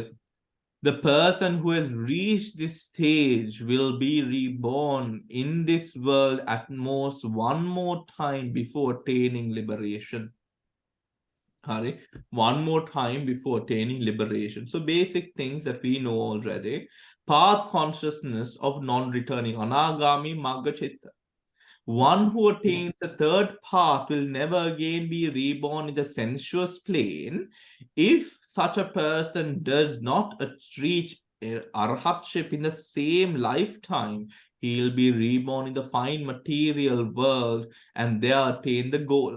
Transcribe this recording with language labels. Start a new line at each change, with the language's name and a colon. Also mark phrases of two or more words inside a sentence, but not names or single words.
English: The person who has reached this stage will be reborn in this world at most one more time before attaining liberation. Hari, one more time before attaining liberation. So basic things that we know already. Path consciousness of non-returning,
Pali: anagami magga chitta.
English: One who attains the third path will never again be reborn in the sensuous plane. If such a person does not reach arhatship in the same lifetime, he will be reborn in the fine material world and there attain the goal.